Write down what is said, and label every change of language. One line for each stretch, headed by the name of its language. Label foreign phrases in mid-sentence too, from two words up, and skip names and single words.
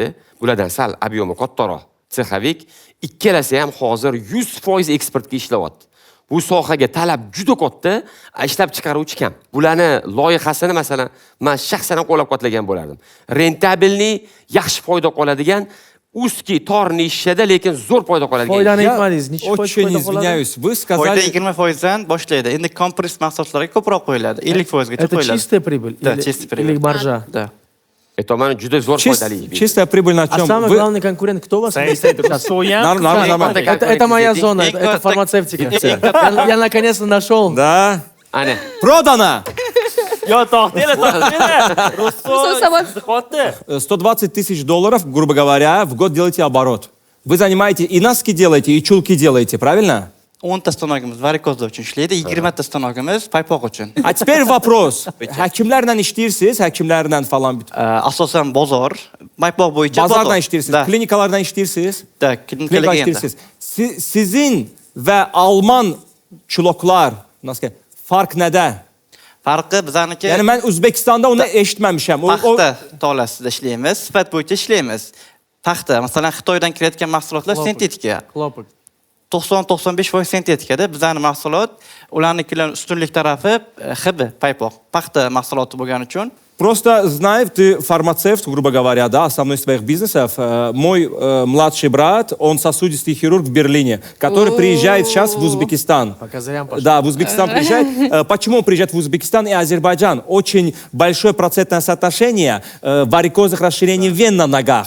Uzbek: Bulardan sal obyomi kattaroq sexavik, ikkalasi ham hozir 100% eksportga ishlayapti. Bu sohaga talab juda katta, ishlab chiqaruvchi kam. Bularni loyihasini masalan men shaxsan qo'llab-quvvatlagan bo'lardim. Rentabilni, yaxshi foyda qoladigan узкий tor nishada, lekin zo'r foyda qoladigan. Foydani aytmadingiz. Necha foiz foyda qoladi?
Russian: Вы сказали,
Uzbek: foyda 20% dan boshlaydi. Endi kompress mahsulotlarga ko'proq qo'yiladi. 50% gacha qo'yiladi.
Russian: Это чистая прибыль или маржа? Да.
Uzbek: Это mana juda zo'r foydali.
Russian: Чистая прибыль на чем? А самый главный конкурент кто у вас? Нормально. Это моя зона, это фармацевтика. Я наконец-то нашел. Да. Ana. Продано!
Uzbek: Yo, to'xtanglar. Russo
Russian: 120 тысяч долларов, грубо говоря, в год делаете оборот. Вы занимаете и носки делаете, и чулки делаете, правильно?
Uzbek: 10 ta stanogimiz varikozlar uchun ishlaydi, 20 ta stanogimiz paypoq uchun.
Russian: А теперь вопрос.
Uzbek: Hakimlardan ishlaysiz, hakimlardan falan. Asosan bozor, paypoq bo'yicha Bozordan ishlaysiz, klinikalardan ishlaysiz. Da, klinikalarga ishlaysiz.
Azerbaijani: Sizin ve Alman chuloklar, nasıl fark nede?
Uzbek: Farqi bizaniki. Ya'ni men O'zbekistonda uni eshitmamişam. Paxta tolasida ishlaymiz, sifat bo'yicha ishlaymiz. Paxta, masalan, Xitoydan kelayotgan mahsulotlar sintetika. 90-95% sintetikada, bizning mahsulot, ularnikilar ustunlik tarafi hib, paypoq, paxta mahsuloti bo'lgani uchun.
Russian: Просто знаю, ты фармацевт, грубо говоря, да, основной из своих бизнесов. Мой младший брат, он сосудистый хирург в Берлине, который приезжает сейчас в Узбекистан. Да, в Узбекистан приезжает. Почему он приезжает в Узбекистан и Азербайджан? Очень большое процентное соотношение варикозных расширений вен на ногах.